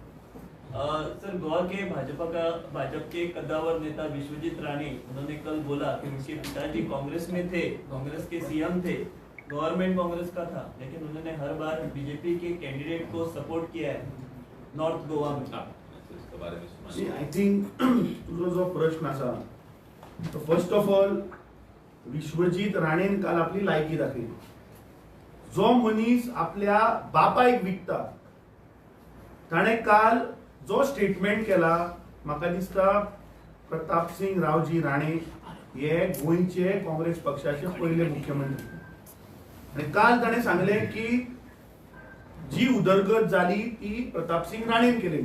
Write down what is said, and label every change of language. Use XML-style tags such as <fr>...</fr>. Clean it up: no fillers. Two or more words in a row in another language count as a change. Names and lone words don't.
<hi>सर, गोवा के भाजपा के कद्दावर नेता विश्वजीत राणे, उन्होंने कल बोला कि उनके पिताजी कांग्रेस में थे, कांग्रेस के सीएम थे, गवर्नमेंट कांग्रेस का था, लेकिन उन्होंने हर बार बीजेपी के कैंडिडेट को सपोर्ट किया है नॉर्थ गोवा में। इसके बारे में</hi> <en>See, I think</en> <kok>तुझो जो प्रश्न आसा, तो</kok> <en>first of all</en> <kok>विश्वजीत राणेन काल आपली लायकी दाखयली। जो मनीस आपल्या बापायक विकता, ताणे काल जो स्टेटमेंट केला, म्हाका दिसता प्रताप सिंग रावजी राणे हे गोंयचे काँग्रेस पक्षाचे पहिले मुख्यमंत्री, आणि काल ताणे सांगले की जी उदरगत जाली ती प्रताप सिंग राणेन केलेली।</kok>